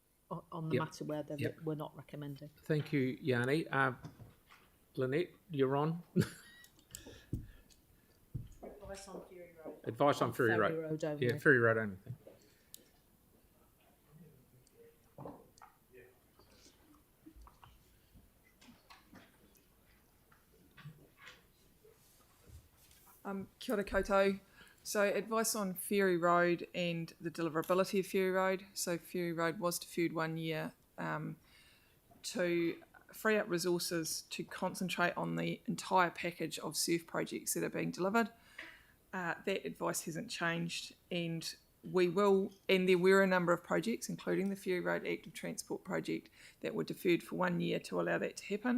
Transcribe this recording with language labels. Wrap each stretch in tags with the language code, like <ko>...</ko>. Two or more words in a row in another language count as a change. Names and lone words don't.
<en>on the Yep. matter where Yep. we're not recommending. Thank you, Yanni. Lynette, you're on. Advice on Ferry Road. Advice on Ferry Road. only. Yeah, Ferry Road only.</en> <mi>Kia ora koutou.</mi> <en>So advice on Ferry Road and the deliverability of Ferry Road. So Ferry Road was deferred 1 year to free up resources to concentrate on the entire package of surf projects that are being delivered. That advice hasn't changed, and we will, and there were a number of projects, including the Ferry Road Active Transport project, that were deferred for 1 year to allow that to happen.</en>